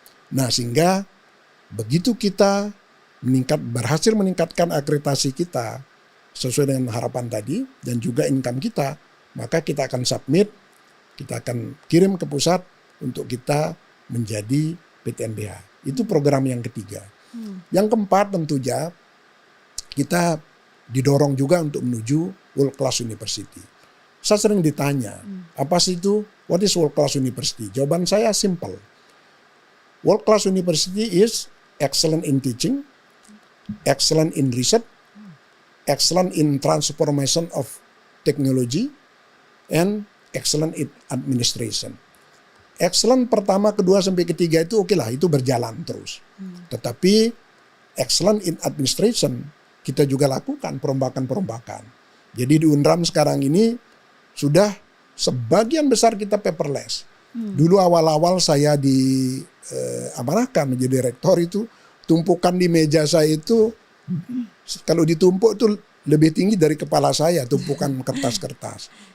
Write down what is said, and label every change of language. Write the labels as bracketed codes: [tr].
[id] Nah, sehingga begitu kita berhasil meningkatkan akreditasi kita sesuai dengan harapan tadi dan juga income kita, maka kita akan submit, kita akan kirim ke pusat untuk kita menjadi PTNBH. Itu program yang ketiga. Yang keempat tentunya kita didorong juga untuk menuju World Class University. Saya sering ditanya, apa sih itu? [en] What is World Class University? [id] Jawaban saya simple. [en] World Class University is excellent in teaching, excellent in research, excellent in transformation of technology, and excellent in administration. [id] Excellent pertama, kedua, sampai ketiga itu oke lah, itu berjalan terus. Tetapi excellent in administration kita juga lakukan perombakan-perombakan. Jadi di Unram sekarang ini sudah sebagian besar kita paperless. Dulu awal-awal saya diamanahkan menjadi rektor itu, tumpukan di meja saya itu kalau ditumpuk itu lebih tinggi dari kepala saya, tumpukan kertas-kertas.